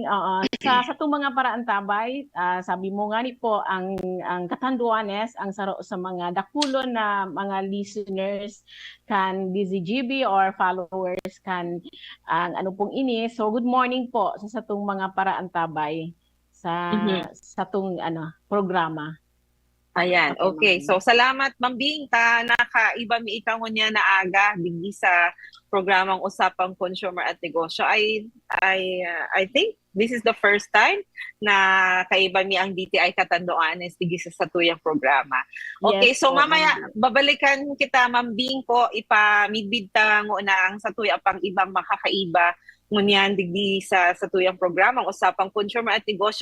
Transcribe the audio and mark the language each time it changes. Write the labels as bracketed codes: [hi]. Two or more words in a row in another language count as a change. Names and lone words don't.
[bik] Sa itong mga paraan tabay, sabi mo nga ni po, ang Catanduanes, ang saro sa mga dakulon na mga listeners kan DZGB [en] or followers [bik] kan ang ano pong ini. So, [en] good morning [bik] po sa itong mga paraan tabay sa itong programa. Ayan, okay. So, salamat, Ma'am Bing. Nakaiba mi ikaw niya na aga digdi sa programang Usapang Consumer at Negosyo. [en] I think this is the first time [bik] na kaiba mi ang DTI Catanduanes digdi sa satuyang programa. Okay, Yes, so po, mamaya babalikan kita, Ma'am Bing, po ipamidbid ta ngo na ang satuya pang ibang makakaiba ngunyan digdi sa satuyang programang Usapang Consumer at Negosyo.